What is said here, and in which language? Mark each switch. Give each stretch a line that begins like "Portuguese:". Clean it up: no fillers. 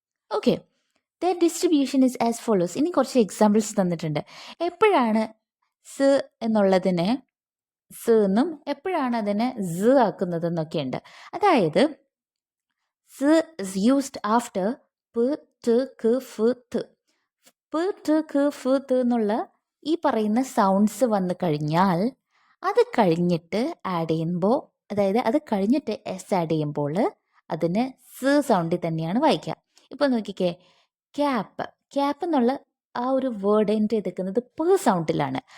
English: Okay, their distribution is as follows.
Malayalam: ഇനി കുറച്ച് examples തന്നിട്ടുണ്ട്. എപ്പോഴാണ് സ് എന്നുള്ളതിനെ സ് എന്നും എപ്പോഴാണ് അതിനെ Z ആക്കുന്നതെന്നൊക്കെയുണ്ട്.
English: അതായത് s is used after p, t, k, f, th.
Malayalam: p, t, k, f, th എന്നുള്ള ഈ പറയുന്ന സൗണ്ട്സ് വന്നു കഴിഞ്ഞാൽ അത് കഴിഞ്ഞിട്ട് ആഡ് ചെയ്യുമ്പോൾ, അതായത് അത് കഴിഞ്ഞിട്ട് S ആഡ് ചെയ്യുമ്പോൾ അതിന് സ് സൗണ്ടിൽ തന്നെയാണ് വായിക്കുക. ഇപ്പോൾ നോക്കിക്കേ, ക്യാപ്പ് എന്നുള്ള ആ ഒരു വേർഡ് എൻഡ് ചെയ്തേക്കുന്നത് p സൗണ്ടിലാണ്.